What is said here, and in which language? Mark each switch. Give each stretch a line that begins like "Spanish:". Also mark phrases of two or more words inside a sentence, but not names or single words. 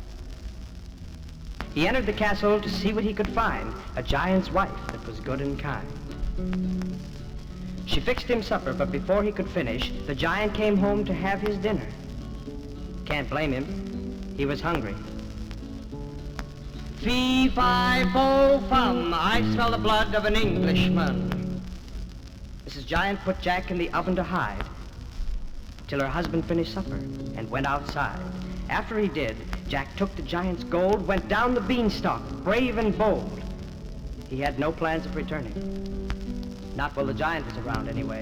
English: He entered the castle to see what he could find, a giant's wife that was good and kind. She fixed him supper, but before he could finish, the giant came home to have his dinner. Can't blame him. He was hungry. Fee-fi-fo-fum, I smell the blood of an Englishman. Mrs. Giant put Jack in the oven to hide till her husband finished supper and went outside. After he did, Jack took the giant's gold, went down the beanstalk, brave and bold. He had no plans of returning. Not while the giant was around, anyway.